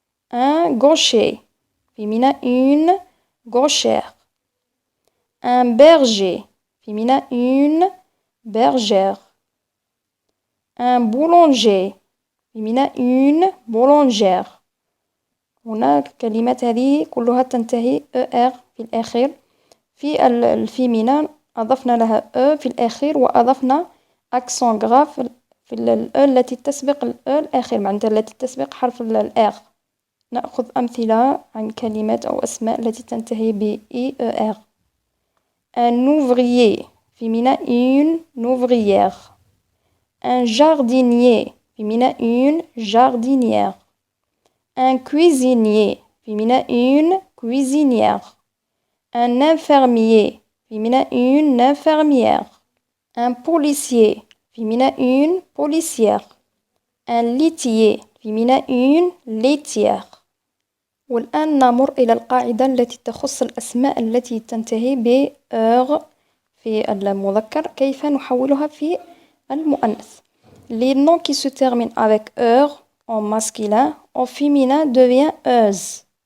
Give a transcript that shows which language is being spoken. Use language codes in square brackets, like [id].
[fr] un gaucher féminin une gauchère. un berger féminin une bergère. un boulanger féminin une boulangère. [ar] هنا الكلمات هذه كلها تنتهي ER في الأخير. في الفيمينا أضفنا لها في الأخير وأضفنا [fr] accent grave [ar] في التي تسبق الأخير، معناتها التي تسبق حرف الR. نأخذ أمثلة عن كلمات أو أسماء التي تنتهي ب ER. [fr] un ouvrier féminin une ouvrière, un jardinier féminin une jardinière, un cuisinier féminin une cuisinière, un infirmier féminin une infirmière, un policier féminin une policière, un laitier féminin une laitière. [ar] والآن نمر إلى القاعدة التي تخص الأسماء التي تنتهي ب -er في المذكر كيف نحولها في المؤنث. [fr] Les noms qui se terminent avec -er en masculin en féminin devient -euse.